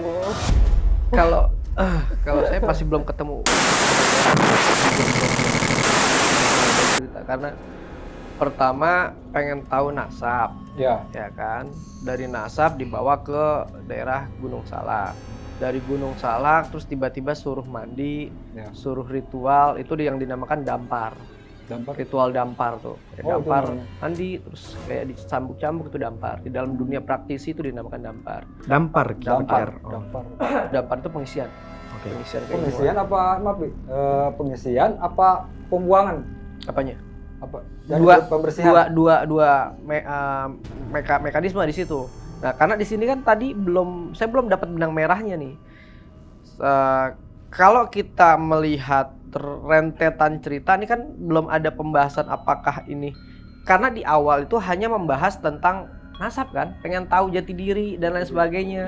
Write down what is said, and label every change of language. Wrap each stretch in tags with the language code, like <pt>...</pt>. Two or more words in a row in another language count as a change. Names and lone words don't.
<id>Kalau saya masih belum ketemu cerita, karena pertama pengen tahu nasab, Ya, ya kan. Dari nasab dibawa ke daerah Gunung Salak. Dari Gunung Salak terus tiba-tiba suruh mandi, ya. suruh ritual, itu yang dinamakan dampar. Dampar. Ritual dampar tuh. Kayak Oh, itu dampar namanya. mandi terus kayak dicambuk-cambuk itu dampar. Di dalam dunia praktisi itu dinamakan dampar. Dampar, Dampar. Oh. Dampar. Dampar itu pengisian. Oke. Pengisian Pengisian apa? Maaf, Bi. Pengisian apa pembuangan? apanya? Apa? Pembersihan. Mekanisme di situ. Nah, karena di sini kan tadi saya belum dapat benang merahnya nih. Kalau kita melihat rentetan cerita ini kan belum ada pembahasan apakah ini, karena di awal itu hanya membahas tentang nasab kan, pengen tahu jati diri dan lain sebagainya.</id>